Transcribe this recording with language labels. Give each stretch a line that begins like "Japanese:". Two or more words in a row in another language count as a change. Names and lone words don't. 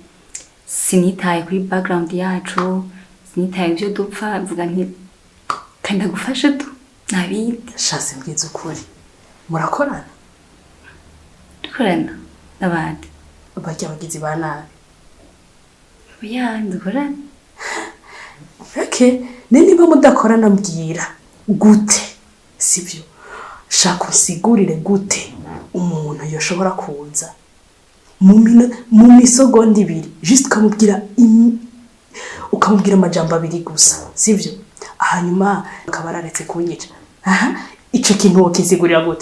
Rundi: Sinitaye kuri background yacu, sinitaye ibyo dupfa, mvuga nti kandi ndagufasha tu nabita. Chance mbwiza ukuri. Murakorana? Dukorana n'abandi. Bajya bagizi ba nabi. Oya dukorana. Okay, niba mudakorana mbwira gute? Sivyo. Shaka usigurire gute umuntu yoshobora kuza mu misogonda 2 just ukamubwira amajambo 2 gusa. Sivyo? Hanyuma akabararetse kunyica. Ico kintu wokisigurira gute?